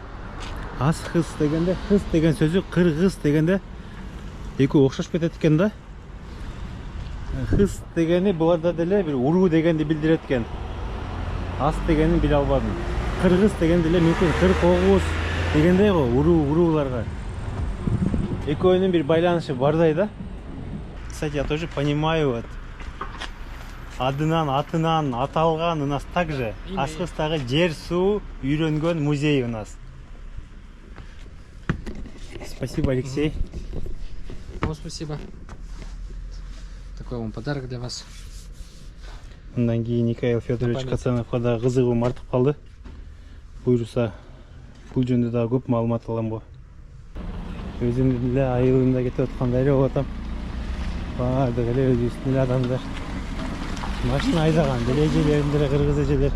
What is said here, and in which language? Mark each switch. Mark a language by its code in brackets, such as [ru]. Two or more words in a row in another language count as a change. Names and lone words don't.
[ky] Аскыз дегенде, кыз деген сөзү кыргыз дегенде экөө окшош кетет экен да. Кыз дегени буларда деле бир уруу дегенди билдирет экен. Ас дегенин биле албадым. Кыргыз деген деле мүмкүн 49 дегендей го, урууларга. Экөөнүн bir байланышы бардай да. [ru] Кстати, я тоже понимаю вот. [ky] Адынан, атынан аталган [ru] у нас также. [ky] Асхыстагы жер, суу үйрөнгөн музей [ru] у нас. Спасибо, Алексей. Вам спасибо. Такой вам подарок для вас. [ky] Мындан кийин Михаил Федорович Кацановго да кызыгуум артып калды. Буйруса бул жөнүндө да көп маалымат алам бу. Өзүм деле айылымда кетип аткандай эле болуп атам. Баардыгы эле өзүбүздүн эле адамдар. Машина айдаган деле эжелерин деле кыргыз эжелер.